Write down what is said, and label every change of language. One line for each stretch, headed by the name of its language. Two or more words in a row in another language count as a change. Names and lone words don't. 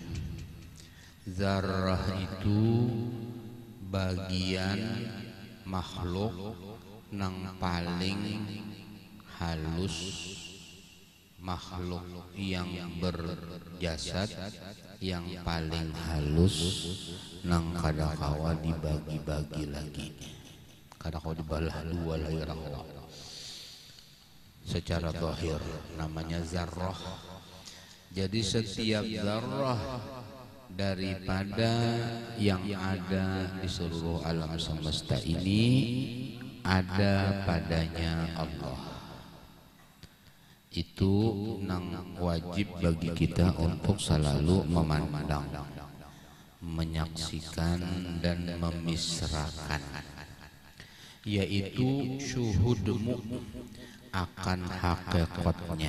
Indonesian: Zarrah itu bagian makhluk nang paling halus, makhluk yang berjasad yang paling halus
Banjar: nang kadakawa dibagi-bagi lagi, kadakawa dibalah dua lagi kadakawa.
Indonesian: Secara zahir namanya zarrah. Jadi setiap zarrah daripada yang ada di seluruh alam semesta ini ada padanya Allah. Itu nang wajib bagi kita untuk selalu memandang, menyaksikan dan memisrakan, yaitu syuhudmu akan hakikatnya.